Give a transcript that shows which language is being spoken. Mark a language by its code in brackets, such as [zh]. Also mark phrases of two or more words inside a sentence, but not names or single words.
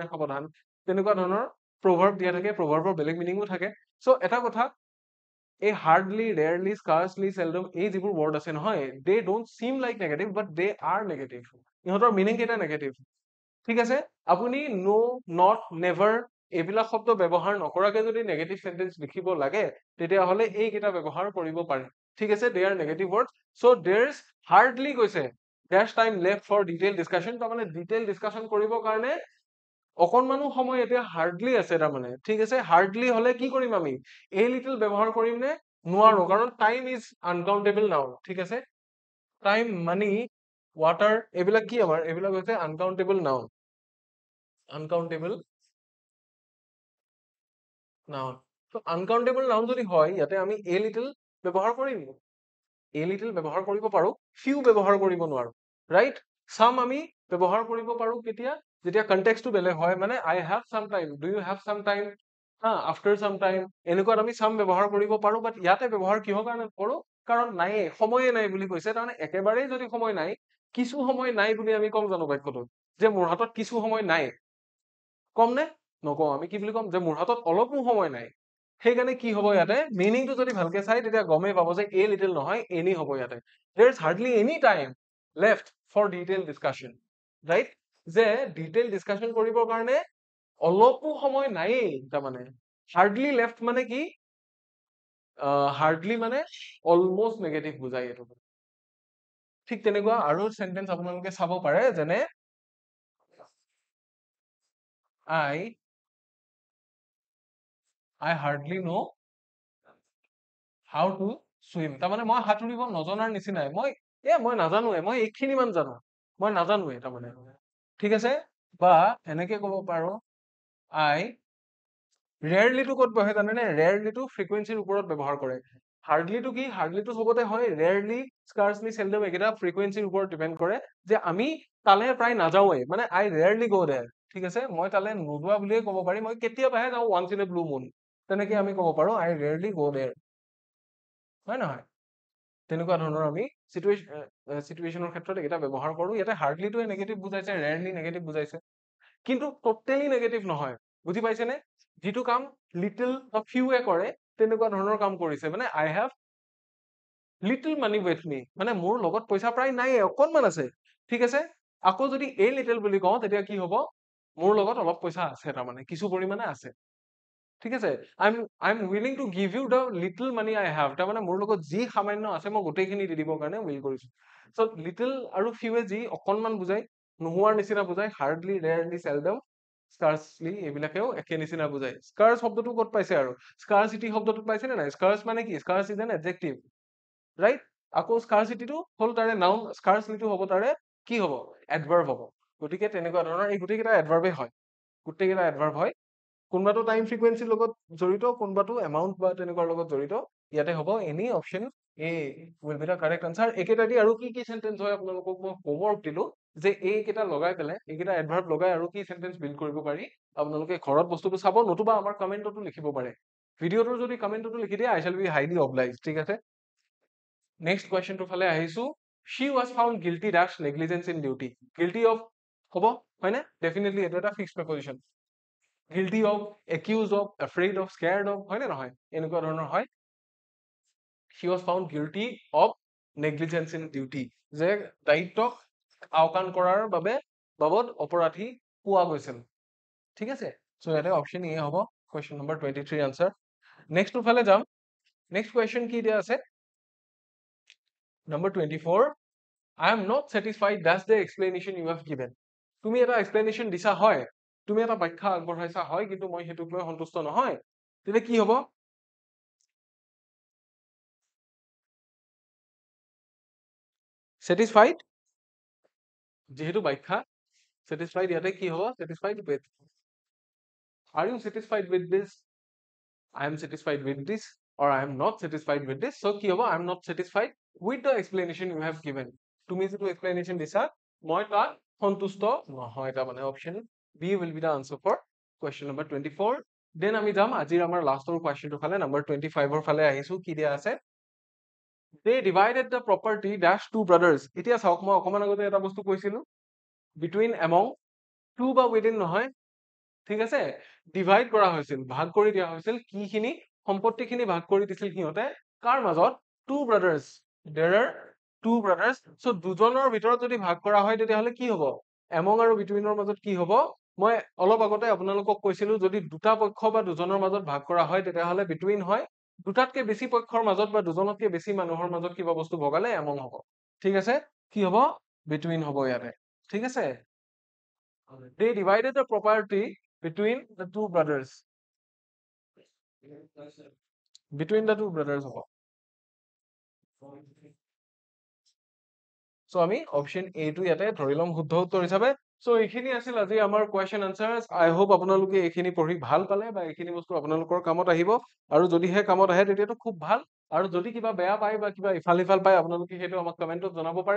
[as] সাৱধান তেনেকুৱা ধৰণৰ proverb দিয়া থাকে proverbৰ বেলেগ মিনিংও থাকে সো এটা কথা এই [en] hardly rarely scarcely seldom [as] এই যিবোৰ word আছে নহয় [en] they don't seem like negative but they are negative [as] ইহঁতৰ মিনিং কেইটা নেগেটিভ ঠিক আছে আপুনি [en] no not never [as] এইবিলাক শব্দ ব্যৱহাৰ নকৰাকে যদি [en] negative sentence [as] লিখিব লাগে তেতিয়াহলে এই কেইটা ব্যৱহাৰ কৰিব পাৰে ঠিক আছে [en] they are negative words so there's hardly [as] কৈছে [en] dash time left for detailed discussion [as] তাৰমানে [en] detailed discussion [as] কৰিবৰ কাৰণে অকনমানো সময় এতিয়া হাৰ্ডলি আছে তাৰমানে ঠিক আছে হাৰ্ডলি হলে কি কৰিম আমি [en] a little [as] ব্যৱহাৰ কৰিম নে নোৱাৰো কাৰণ [en] time is uncountable now [as] ঠিক আছে [en] time money water [as] এইবিলাক কি আমাৰ এইবিলাক হৈছে [en] uncountable noun uncountable [as] নাউন তো [en] uncountable noun [as] যদি হয় ইয়াতে আমি [en] a little [as] ব্যৱহাৰ কৰিম [en] a little [as] ব্যৱহাৰ কৰিব পাৰো few ব্যৱহাৰ কৰিব নোৱাৰো ৰাইট some আমি ব্যৱহাৰ কৰিব পাৰো কেতিয়া যেতিয়া কনটেক্সটটো বেলেগ হয় মানে [en] I have some time do you have some time [as] after some time এনেকুৱাত আমি some ব্যৱহাৰ কৰিব পাৰো বাট ইয়াতে ব্যৱহাৰ কিহৰ কাৰণে কৰো কাৰণ নাই সময়ে নাই বুলি কৈছে তাৰমানে একেবাৰেই যদি সময় নাই কিছু সময় নাই বুলি আমি কম জানো বাক্যটো যে মোৰ হাতত কিছু সময় নাই কম নে নকওঁ আমি কি বুলি কম যে মোৰ হাতত অলপো সময় নাই সেইকাৰণে কি হ'ব ইয়াতে মিনিংটো যদি ভালকে চাই তেতিয়া গমেই পাব যে [en] a little [as] নহয় any হ'ব ইয়াতে [en] there is hardly any time left for detailed discussion right [as] যে [en] detailed discussion [as] কৰিবৰ কাৰণে অলপো সময় নাইয়ে তাৰমানে [en] hardly left [as] মানে কি hardly মানে [en] almost negative [as] বুজাই এইটো ঠিক তেনেকুৱা আৰু সেন্টেন্স আপোনালোকে চাব পাৰে যেনে [en] I hardly know how to swim [as] তাৰমানে মই সাঁতুৰিব নজনাৰ নিচিনাই মই নাজানোৱে মই এইখিনি মান জানো মই নাজানোৱে তাৰমানে ঠিক আছে বা এনেকে ক'ব পাৰো [en] I rarely [as] টো ক'ত বহে জানেনে rarely টো ফ্ৰিকুৱেন্সিৰ ওপৰত ব্যৱহাৰ কৰে hardly টো কি hardly টো চবতে হয় [en] rarely scarcely seldom [as] একেটা ফ্ৰিকুৱেন্সিৰ ওপৰত ডিপেন্ড কৰে যে আমি তালে প্ৰায় নাযাওৱে মানে [en] I rarely go there [as] ঠিক আছে মই তালে নোযোৱা বুলিয়ে ক'ব পাৰি মই কেতিয়াবাহে যাওঁ [en] once in a blue moon [as] তেনেকে আমি ক'ব পাৰো [en] I rarely go there [as] হয় নহয় তেনেকুৱা ধৰণৰ আমি সিচুৱেশনৰ ক্ষেত্ৰত এটা ব্যৱহাৰ কৰো ইয়াতে হাৰ্ডলি টোৱে নেগেটিভ বুজাইছে ৰেয়াৰলি নেগেটিভ বুজাইছে কিন্তু [en] totally negative [as] নহয় বুজি পাইছেনে যিটো কাম লিটল বা ফিউৱে কৰে তেনেকুৱা ধৰণৰ কাম কৰিছে মানে [en] I have little money with me [as] মানে মোৰ লগত পইচা প্ৰায় নাই অকনমান আছে ঠিক আছে আকৌ যদি [en] a little [as] বুলি কওঁ তেতিয়া কি হ'ব মোৰ লগত অলপ পইচা আছে তাৰমানে কিছু পৰিমাণে আছে ঠিক আছে [en] I'm willing to give you the little money I have [as] তাৰমানে মোৰ লগত যি সামান্য আছে মই গোটেইখিনি দি দিবৰ কাৰণে উইল কৰিছো [en] so little [as] আৰু few যি অকনমান বুজাই নোহোৱাৰ নিচিনা বুজাই [en] hardly rarely seldom scarcely [as] এইবিলাকেও একে নিচিনা বুজাই scarce শব্দটো ক'ত পাইছে আৰু scarcity শব্দটো পাইছে নে নাই scarce মানে কি [en] scarce is an adjective right [as] আকৌ স্কাৰচিটিটো হ'ল তাৰে নাউন, স্কাৰচিটিটো হ'ব তাৰে কি হ'ব এডভাৰ্ব হ'ব। গতিকে তেনেকুৱা ধৰণৰ এই গোটেইকেইটা এডভাৰ্বেই হয়, গোটেইকেইটা এডভাৰ্ব হয়। কোনোবাটো টাইম ফ্ৰিকুৱেঞ্চিৰ লগত জড়িত, কোনোবাটো এমাউন্ট বা তেনেকুৱাৰ লগত জড়িত। [en] ইয়াতে হ'ব any option A will be the correct answer. [as] একেটা দি আৰু কি কি চেন্টেন্স হয় আপোনালোকক মই হোমৱৰ্ক দিলো যে এইকেইটা লগাই পেলাই, এইকেইটা এডভাৰ্ব লগাই আৰু কি চেন্টেন্স বিল্ড কৰিব পাৰি আপোনালোকে ঘৰত বস্তুটো চাব, নতুবা আমাৰ কমেন্টতো লিখিব পাৰে। ভিডিঅ'টো যদি কমেন্টতো লিখি দিয়ে [en] I shall be highly obliged, [as] ঠিক আছে। নেক্সট কুৱেশ্যনটোৰ ফালে আহিছো। [en] शी was found guilty dash negligence in duty. guilty of [as] হ'ব হয়নে? ডেফিনেটলি এইটো এটা ফিক্সড প্ৰিপজিচন। [en] guilty of, accused of, afraid of, scared of, [as] হয়নে নহয়? এনেকুৱা ধৰণৰ হয়। [en] she was found guilty of negligence in duty, [as] যে দায়িত্বক আওকাণ কৰাৰ বাবে বাবদ অপৰাধী পোৱা গৈছিল, ঠিক আছে। সো ইয়াতে অপশ্যন এ হ'ব কুৱেশ্যন নম্বৰ 23 আনসাৰ। নেক্সটৰ ফালে যাম। নেক্সট কুৱেশ্যন কি দিয়া আছে নম্বৰ 24, [en] I am not satisfied that's the explanation you have given. [as] তুমি এটা explanation দিছা হয়, তুমি এটা ব্যাখ্যা আগবঢ়াইছা হয়, কিন্তু মই হেতুক লৈ সন্তুষ্ট নহয়, তেনে কি হ'ব? satisfied যেহেতু ব্যাখ্যা, satisfied ইয়াতে কি হ'ব? [en] satisfied with, are you satisfied with this? I am satisfied with this, or I am not satisfied with this. [as] So কি হ'ব? [en] I am not satisfied with the explanation you have given. [as] তুমি যেটো explanation দিছা মই তাত সন্তুষ্ট নহয়, এটা মানে অপশ্যন বি [en] will be the answer for question number 24. [as] দেন আমি যাম আজিৰ আমাৰ লাষ্টৰ কুৱেশ্যনটোৰ ফালে, নম্বৰ 25 ৰ ফালে আহিছো। কি দিয়া আছে? [en] they divided the property dash two brothers. [as] এতিয়া চাওক, মই অকমান আগতে এটা বস্তু কৈছিলো, [en] between, among, to [as] বা within নহয়, ঠিক আছে। ডিভাইড কৰা হৈছিল, ভাগ কৰি দিয়া হৈছিল, কি খিনি? সম্পত্তিখিনি ভাগ কৰি দিছিল সিহঁতে কাৰ মাজত? [en] two brothers. there are two brothers. [as] so দুজনৰ ভিতৰত যদি ভাগ কৰা হয় তেতিয়াহ'লে কি হ'ব? এমং আৰু বিটুইনৰ মাজত কি হ'ব? মই অলপ আগতে আপোনালোকক কৈছিলো যদি দুটা পক্ষ বা দুজনৰ মাজত ভাগ কৰা হয় তেতিয়াহ'লে বিটুইন হয়, দুটাতকে বেছি পক্ষৰ মাজত বা দুজনতকে বেছি মানুহৰ মাজত কিবা বস্তু ভগালে এমং হ'ব, ঠিক আছে। কি হ'ব? বিটুইন হ'ব ইয়াতে, ঠিক আছে। [en] they divided the property between the two brothers. between the two brothers [as] হ'ব। সো আমি অপশ্যন এ টো ইয়াতে ধৰি লম শুদ্ধ উত্তৰ হিচাপে। সো এইখিনি আছিল আজি আমাৰ কুৱেশ্যন আনসাৰ্স। [en] I hope [as] আপোনালোকে এইখিনি পঢ়ি ভাল পালে বা এইখিনি বস্তু আপোনালোকৰ কামত আহিব, আৰু যদিহে কামত আহে তেতিয়াতো খুব ভাল, আৰু যদি কিবা বেয়া পায় বা কিবা ইফাল সিফাল পায় আপোনালোকে সেইটো আমাক কমেন্টত জনাব পাৰে।